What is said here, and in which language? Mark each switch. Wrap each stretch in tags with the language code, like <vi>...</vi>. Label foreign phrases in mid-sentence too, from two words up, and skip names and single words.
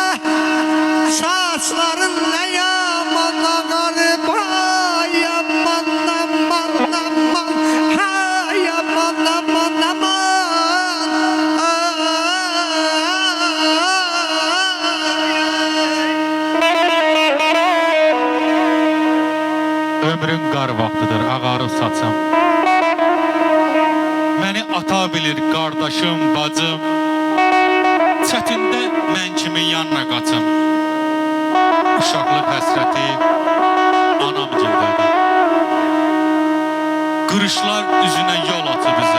<tr>Saçların ne yaman garip, ay yaman aman aman, hay yaman aman aman.</tr> <az>Ömrün qar vaxtıdır, ağarıb saçım. Məni ata bilir qardaşım, bacım. Çətində mən kimin yanına qaçım. Uşaqlıq həsrəti anam gildədir. Qırışlar üzünə yol atı bizə.</az>